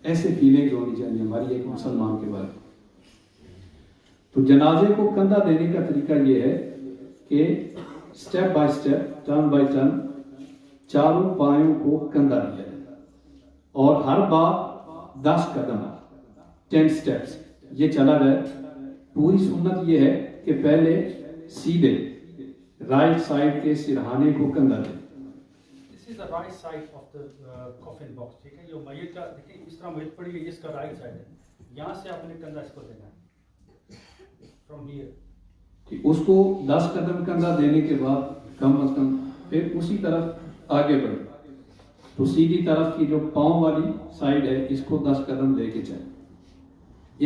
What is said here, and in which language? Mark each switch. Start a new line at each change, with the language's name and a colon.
Hindi: ऐसे फीलिंग्स होनी चाहिए हमारी एक मुसलमान के बारे में। तो जनाजे को कंधा देने का तरीका ये है कि step by step, turn by turn चारों पायों को कंधा दिया जाए और हर बार 10 कदम 10 स्टेप्स ये चला जाए। पूरी सुन्नत ये है कि पहले सीधे राइट साइड के सिरहाने को कंधा दें।
English: This is the right side of the coffin box,
Hindi: ठीक है? जो मैयत का देखिए इस तरह मैयत पड़ी है, इसका राइट साइड है, यहाँ से आपने कंधा इसको देना है
English: from here।
Hindi: उसको 10 कदम कंधा देने के बाद कम अज कम फिर उसी तरफ आगे बढ़े तो सीधी तरफ की जो पांव वाली साइड है इसको 10 कदम लेके चले।